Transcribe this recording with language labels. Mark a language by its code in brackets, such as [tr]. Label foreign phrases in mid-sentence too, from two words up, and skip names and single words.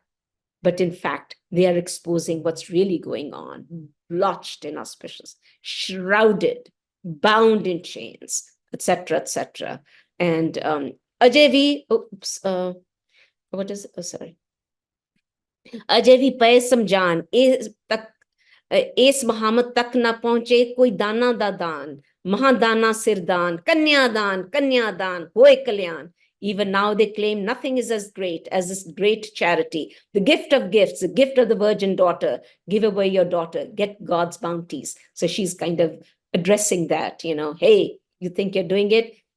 [en] But in fact, they are exposing what's really going on, blotched in auspicious, shrouded, bound in chains, etc., etc. And Ajay what is it? Oh, sorry. [pa] ਅਜੇ ਵੀ ਪਏ ਸਮਝਣ, ਏਸ ਮਹਾਮਦ ਤਕ ਨਾ ਪਹੁੰਚੇ ਕੋਈ ਦਾਨਾ ਦਾ ਦਾਨ, ਮਹਾਦਾਨ ਸਿਰਦਾਨ, ਕੰਨਿਆਦਾਨ, ਹੋਇ ਕਲਿਆਣ. [en] Even now they claim nothing is as great as this great charity, the gift of gifts, the gift of the virgin daughter. Give away your daughter, get God's bounties. So she's kind of addressing that, hey, you think you're doing it?